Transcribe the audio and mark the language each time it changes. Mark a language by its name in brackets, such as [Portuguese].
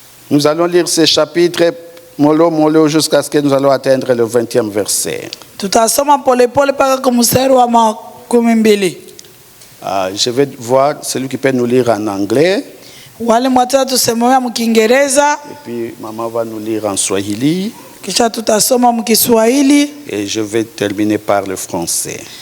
[French] Nous allons lire ce chapitre mollo jusqu'à ce que nous allons atteindre le 20e verset. [Swahili] Tutasoma polepole mpaka kwa mstari wa 12. [French] Je vais voir celui qui peut nous lire en anglais. [Swahili] Wale mwatatu tusemea mkiingereza, [French] Et puis maman va nous lire en swahili. [Swahili] kisha tutasoma mkiswahili, [French] Et je vais terminer par le français.